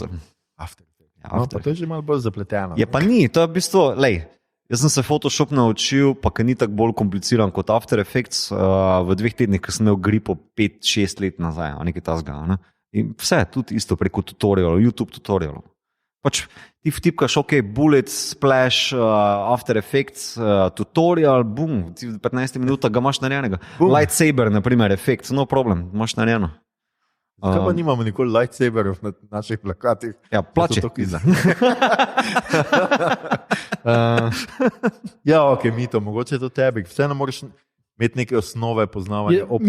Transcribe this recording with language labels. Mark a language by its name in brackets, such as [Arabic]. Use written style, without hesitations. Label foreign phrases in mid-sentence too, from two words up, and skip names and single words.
[Slovenian] No, pa to je že malo bolj zapleteno. Je pa ni, to je v bistvu, jaz sem se Photoshop naučil, pa ki ni tako bolj kompliciran kot After Effects v 2 tednih, ko sem imel gripo 5-6 let nazaj, nekaj tasga. In vse, tudi isto preko tutorialov, YouTube tutorialov. Pač ti vtipkaš, [English] bullet, splash, [Slovenian] After Effects, tutorial, bum, v 15 minutah ga imaš narejenega. Lightsaber, na primer, efekt, [English] no problem, [Slovenian] imaš narejeno. Kaj pa nimamo nikoli lightsaberov na naših plakatih? Ja, plače. Ja, Mito, mogoče je to tebi. Vseeno moraš imeti neke osnove poznavanja optike.